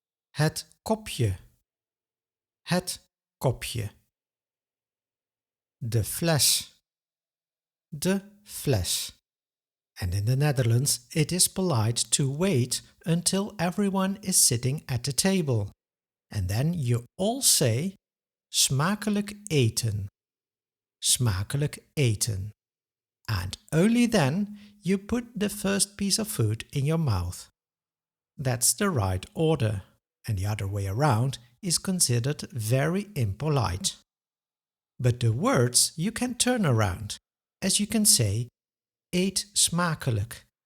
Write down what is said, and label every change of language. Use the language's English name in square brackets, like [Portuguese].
[Dutch] Het kopje, het kopje. De fles, de fles. [English] And in the Netherlands, it is polite to wait until everyone is sitting at the table. And then you all say, [Dutch] smakelijk eten. Smakelijk eten. [English] And only then you put the first piece of food in your mouth. That's the right order. And the other way around is considered very impolite. But the words you can turn around, as you can say, [Dutch] eet smakelijk.